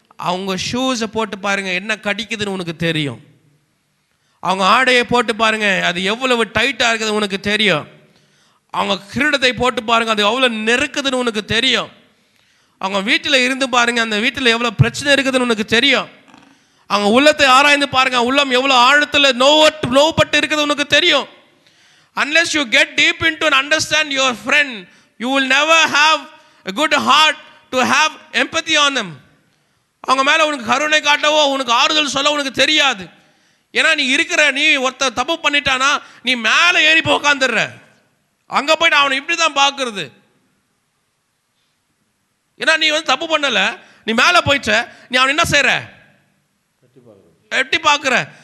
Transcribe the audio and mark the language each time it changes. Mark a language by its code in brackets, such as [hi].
[ta] அவங்க ஷூஸை போட்டு பாருங்க, என்ன கடிக்குதுன்னு உனக்கு தெரியும். அவங்க ஆடையை போட்டு பாருங்க, அது எவ்வளவு டைட்டா இருக்குது உனக்கு தெரியும். அவங்க கிரீடத்தை போட்டு பாருங்க, அது எவ்வளவு நெருக்குதுன்னு உனக்கு தெரியும். அவங்க வீட்டில் இருந்து பாருங்க, அந்த வீட்டில் எவ்வளவு பிரச்சனை இருக்குதுன்னு உனக்கு தெரியும். அவங்க உள்ளத்தை ஆராய்ந்து பாருங்க, உள்ளம் எவ்வளவு ஆழத்தில் நோவுப்பட்டு இருக்குது உனக்கு தெரியும். [en] Unless you get deep into and understand your friend, you will never have a good heart to have empathy on them. [ta] அவங்க மேல உனக்கு கருணை காட்டவோ உனக்கு ஆறுதல் சொல்ல உனக்கு தெரியாது. ஏன்னா நீ ஒருத்த தப்பு பண்ணிட்டானா நீ மேலே ஏறி போய் உட்காந்துடுற. அங்க போயிட்டு அவனை இப்படி தான் பார்க்கறது. ஏன்னா நீ வந்து தப்பு பண்ணல, நீ மேலே போயிட்ட, நீ அவன் என்ன செய்யற? எட்டி பார்க்குற.